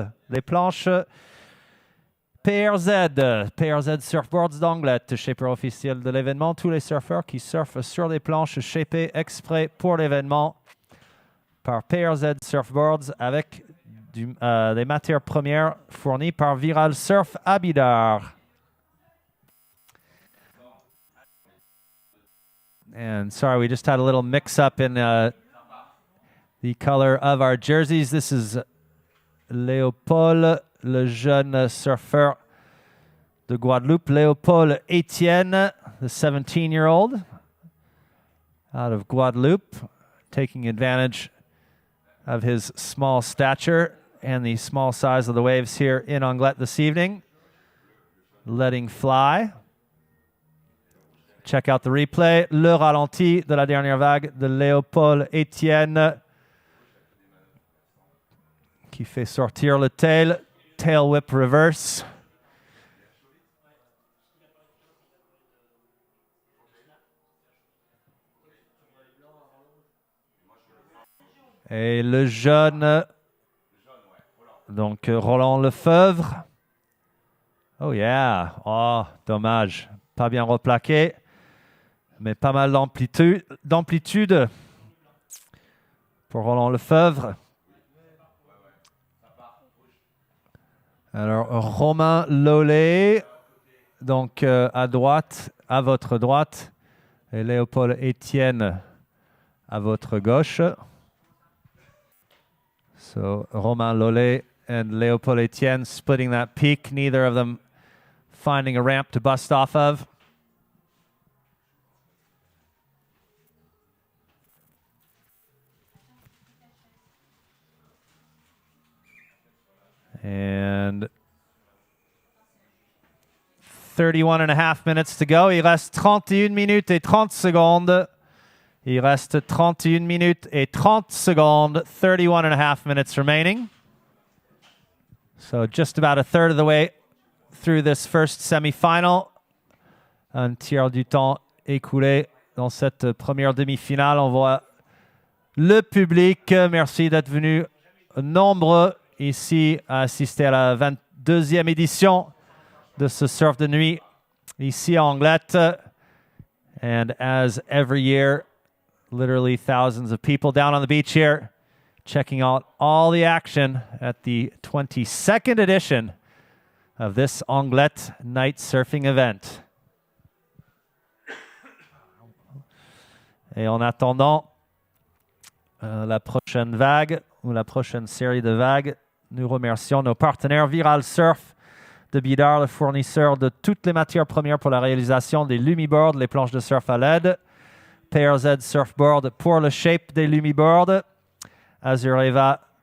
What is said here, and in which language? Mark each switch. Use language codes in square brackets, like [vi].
[fr] Les planches PRZ Surfboards d'Anglet, shaper officiel de l'événement. Tous les surfeurs qui surfent sur des planches shapées exprès pour l'événement par PRZ Surfboards avec des matières premières fournies par Viral Surf Abidar. [en] And sorry, we just had a little mix-up in the color of our jerseys. This is Léopold, [fr] le jeune surfeur de Guadeloupe, [en] Léopold Etienne, the 17-year-old out of Guadeloupe, taking advantage of his small stature and the small size of the waves here in Anglet this evening. Letting fly. Check out the replay. [fr] Le ralenti de la dernière vague de Léopold Etienne qui fait sortir le tail whip reverse. Et le jaune, donc Roland Lefebvre. [en] Oh yeah, [fr] oh dommage, pas bien replaqué, mais pas mal d'amplitude pour Roland Lefebvre. Alors, Romain Lollet, donc à droite, à votre droite, et Léopold Etienne à votre gauche. [en] So Romain Lollet and Léopold Etienne splitting that peak, neither of them finding a ramp to bust off of. And 31.5 minutes to go. [fr] Il reste 31 minutes et 30 secondes. Il reste 31 minutes et 30 secondes. [en] 31.5 minutes remaining. So just about a third of the way through this first semi-final. [fr] Un tiers du temps écoulé dans cette première demi-finale. On voit le public. Merci d'être venus nombreux ici à assister à la 22e édition de ce surf de nuit ici à Anglet. [en] And as every year, literally thousands of people down on the beach here checking out all the action at the 22nd edition of this Anglet night surfing event. [fr] Et en attendant la prochaine vague ou la prochaine série de vagues, nous remercions nos partenaires Viral Surf de Bidar, le fournisseur de toutes les matières premières pour la réalisation des lumiboards, les planches de surf à LED, PRZ Surfboard pour le shape des lumiboards, Azureva,